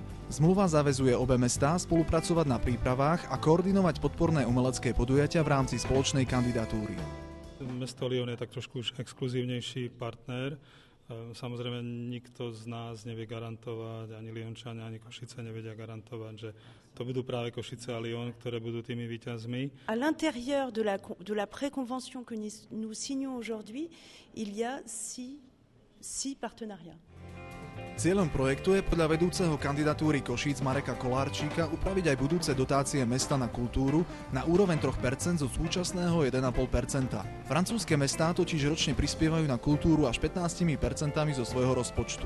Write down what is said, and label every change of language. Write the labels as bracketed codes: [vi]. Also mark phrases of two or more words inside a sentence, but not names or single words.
[sk] Zmluva zaväzuje obe mestá spolupracovať na prípravách a koordinovať podporné umelecké podujatia v rámci spoločnej kandidatúry. Mesto Lyon je tak trošku už exkluzívnejší partner. Samozrejme, nikto z nás nevie garantovať, ani Lyončania, ani Košice nevedia garantovať, že to budú práve Košice a Lyon, ktoré budú tými víťazmi. [fr] À l'intérieur de la préconvention que nous signons aujourd'hui, il y a six partenariats. [sk] Cieľom projektu je podľa vedúceho kandidatúry Košíc Mareka Kolárčíka upraviť aj budúce dotácie mesta na kultúru na úroveň 3% zo súčasného 1,5%. Francúzske mestá totiž ročne prispievajú na kultúru až 15% zo svojho rozpočtu.